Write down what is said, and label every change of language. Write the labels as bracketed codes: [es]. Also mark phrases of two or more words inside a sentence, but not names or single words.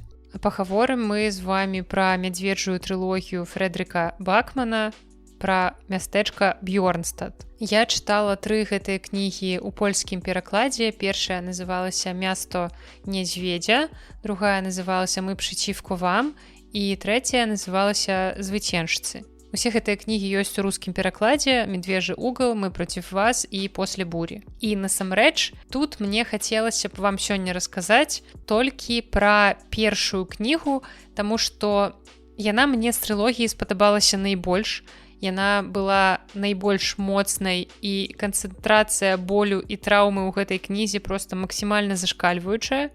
[be] А пагаворым мы з вамі пра мядзведжую трылогію Фрэдрыка Бакмана, пра мястэчка Бьёрнстад. Я чытала 3 гэтыя кнігі ў польскім перакладзе. Першая называлася «Място нядзведзя», другая называлася «Мы przeciwko вам» і трэцяя называлася «Звыценшцы». Усе гэтыя кнігі ёсць у рускім перакладзе, медвежы угол, мы против вас і после бурі. І насамрэч, тут мне хацелася б вам сёння расказаць толькі пра першую кнігу, таму што яна мне з трылогіі спадабалася найбольш. Яна была найбольш моцнай і канцэнтрацыя болю і траўмы ў гэтай кнізе проста максімальна зашкальваючая.